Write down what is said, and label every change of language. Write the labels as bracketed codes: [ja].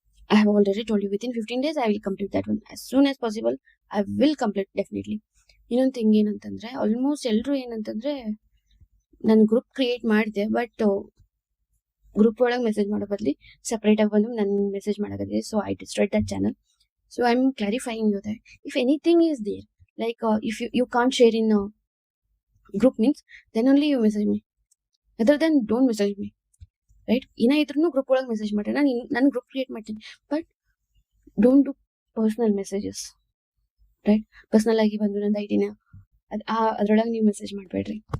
[en] I have already told you within 15 days I will complete that one. As soon as possible I will complete definitely. [kn] ಇನ್ನೊಂದು thing ಏನಂತಂದ್ರೆ, almost ಎಲ್ಲರೂ ಏನಂತಂದ್ರೆ, ನಾನು group create ಮಾಡಿದೆ, but group ಒಳಗೆ message ಮಾಡೋ ಬದಲಿ ಸಪ್ರೇಟಾಗಿ ಬಂದು ನನ್ನ ಮೆಸೇಜ್ ಮಾಡೋದಿದೆ. [en] So I destroyed that channel. So I'm clarifying you that if anything is there, like if you can't share in group means then only you message me, other then don't message me, right? [kn] ಏನೇ ಇದ್ರೂ group ಒಳಗೆ message ಮಾಡ್ರಿ, ನಾನು group create ಮಾಡ್ತೀನಿ, [en] But don't do personal messages, right? [kn] Personal ಆಗಿ ಬಂದು ನಂದು ಐಡಿನ ಅದ್ರೊಳಗೆ ನೀವು ಮೆಸೇಜ್ ಮಾಡಬೇಡ್ರಿ.